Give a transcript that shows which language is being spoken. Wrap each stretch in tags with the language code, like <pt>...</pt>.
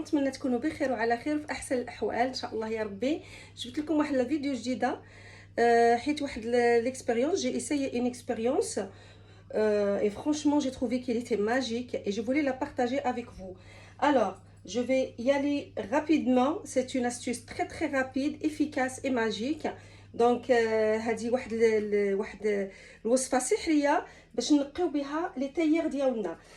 <ar>نتمنى تكونوا بخير وعلى خير في احسن الاحوال ان شاء الله يا ربي. جبت لكم واحد لا فيديو جديده حيت واحد</ar> <fr>l'expérience, j'ai essayé une expérience et franchement j'ai trouvé qu'elle était magique et je voulais la partager avec vous. Alors, je vais y aller rapidement. C'est une astuce très rapide, efficace et magique.</fr> <ar>Donc هذه واحد الوصفه سحريه باش نقيو بها لي تايير ديالنا.</ar>